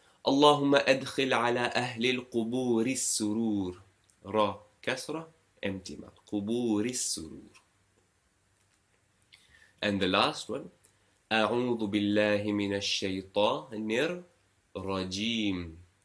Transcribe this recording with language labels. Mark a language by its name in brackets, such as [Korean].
[Arabic] اللهم أدخل على أهل القبور السرور. را كسرة [English] empty mouth. [Arabic] قبور السرور. [English] And the last one. [Arabic] أعوذ بالله من الشيطان الرجيم.